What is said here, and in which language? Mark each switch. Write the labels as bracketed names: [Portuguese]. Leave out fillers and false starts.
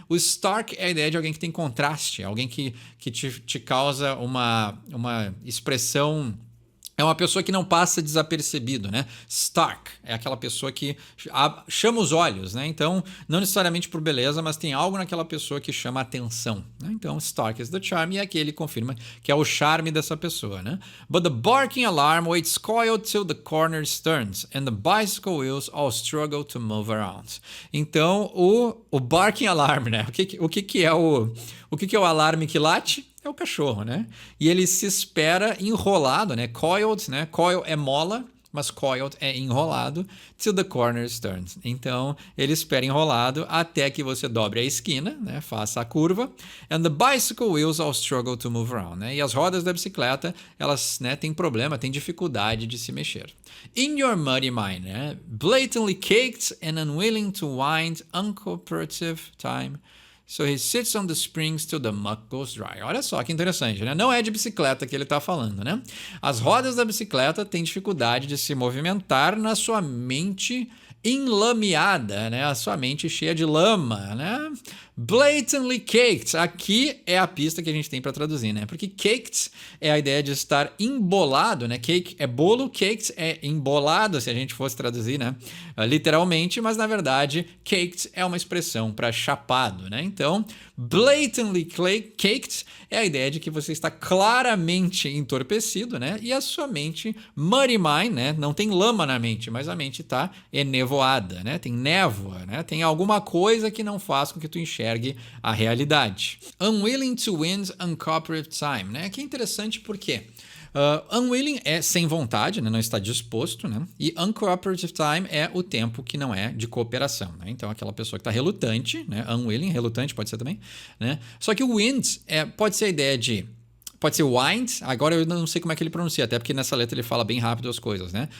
[Portuguese] O stark é a ideia de alguém que tem contraste, alguém que te causa uma expressão. É uma pessoa que não passa desapercebido, né? Stark é aquela pessoa que chama os olhos, né? Então, não necessariamente por beleza, mas tem algo naquela pessoa que chama a atenção, né? Então, [English] Stark is the charm, [Portuguese] e aqui ele confirma que é o charme dessa pessoa, né? [English] But the barking alarm waits coiled till the corner turns, and the bicycle wheels all struggle to move around. [Portuguese] Então, o barking alarm, né? O que é o alarme que late? É o cachorro, né? E ele se espera enrolado, né? Coiled, né? Coil é mola, mas coiled é enrolado. [English] Till the corners turn. [Portuguese] Então, ele espera enrolado até que você dobre a esquina, né? Faça a curva. [English] And the bicycle wheels all struggle to move around, né? [Portuguese] E as rodas da bicicleta, elas, né, têm problema, têm dificuldade de se mexer. [English] In your muddy mind, né? Blatantly caked and unwilling to wind, uncooperative time. So he sits on the springs till the muck goes dry. [Portuguese] Olha só que interessante, né? Não é de bicicleta que ele está falando, né? As rodas da bicicleta têm dificuldade de se movimentar na sua mente enlameada, né? A sua mente cheia de lama, né? [English] Blatantly caked. [Portuguese] Aqui é a pista que a gente tem para traduzir, né? Porque caked é a ideia de estar embolado, né? Cake é bolo, caked é embolado, se a gente fosse traduzir, né? Literalmente, mas na verdade, caked é uma expressão para chapado, né? Então, blatantly caked é a ideia de que você está claramente entorpecido, né? E a sua mente, muddy mind, né? Não tem lama na mente, mas a mente está enevoada, né? Tem névoa, né? Tem alguma coisa que não faz com que tu enxergue a realidade. [English] Unwilling to win uncooperative time, né? [Portuguese] Que é interessante porque unwilling é sem vontade, né? Não está disposto, né? E uncooperative time é o tempo que não é de cooperação, né? Então, aquela pessoa que está relutante, né? Unwilling, relutante pode ser também, né? Só que o wind pode ser a ideia de... Pode ser wind, agora eu não sei como é que ele pronuncia, até porque nessa letra ele fala bem rápido as coisas, né?